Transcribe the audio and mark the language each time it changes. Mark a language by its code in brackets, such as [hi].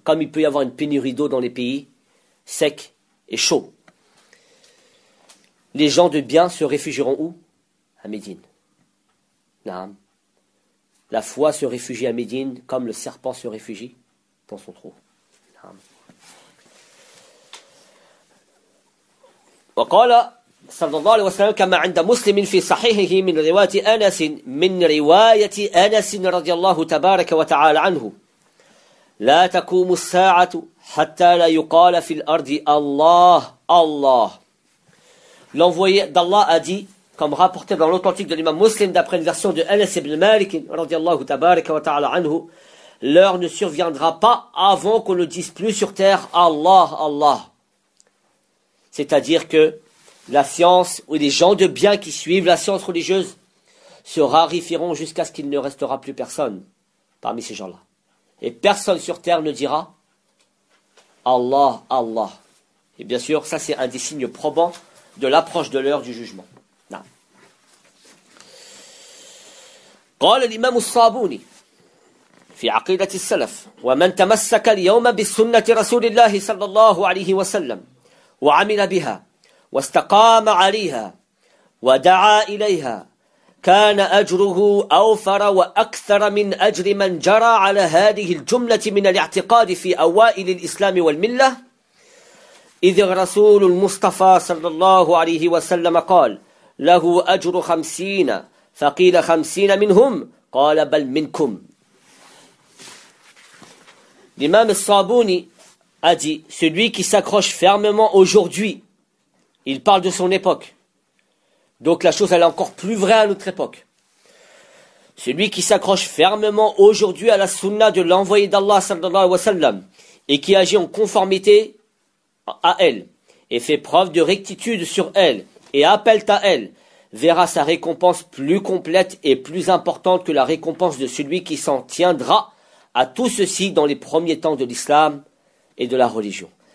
[fr] Comme il peut y avoir une pénurie d'eau dans les pays secs et chauds. Les gens de bien se réfugieront où? À Médine. Naam. La foi se réfugie à Médine comme le serpent se réfugie dans son trou. [ar] Naam. وقال صلى الله عليه وسلم كما عند مسلم في صحيحه من رواية أنس من رواية أنس رضي الله تبارك وتعالى عنه لا تقوم الساعة حتى لا يقال في الأرض الله الله. [fr] L'envoyé d'Allah a dit, comme rapporté dans l'authentique de l'imam Muslim d'après une version de Anas ibn Malik [ar] رضي الله تبارك وتعالى عنه, [fr] l'heure ne surviendra pas avant qu'on ne dise plus sur terre Allah Allah. C'est-à-dire que la science ou les gens de bien qui suivent la science religieuse se rarifieront jusqu'à ce qu'il ne restera plus personne parmi ces gens-là. Et personne sur terre ne dira Allah, Allah. Et bien sûr, ça c'est un des signes probants de l'approche de l'heure du jugement. [ar] قال الإمام الصابوني في عقيدة السلف ومن تمسك اليوم بالسنة رسول الله صلى الله عليه وسلم وعمل بها واستقام عليها ودعا إليها كان أجره أوفر وأكثر من أجر من جرى على هذه الجملة من الاعتقاد في أوائل الإسلام والملة إذ الرسول المصطفى صلى الله عليه وسلم قال له أجر 50 فقيل 50 منهم قال بل منكم [fr] L'imam Sabouni a dit, celui qui s'accroche fermement aujourd'hui, il parle de son époque. Donc la chose, elle est encore plus vraie à notre époque. Celui qui s'accroche fermement aujourd'hui à la sunna de l'envoyé d'Allah [ar] sallallahu alayhi wa sallam [fr] et qui agit en conformité à elle et fait preuve de rectitude sur elle et appelle à elle, verra sa récompense plus complète et plus importante que la récompense de celui qui s'en tiendra à tout ceci dans les premiers temps de l'islam et de la religion.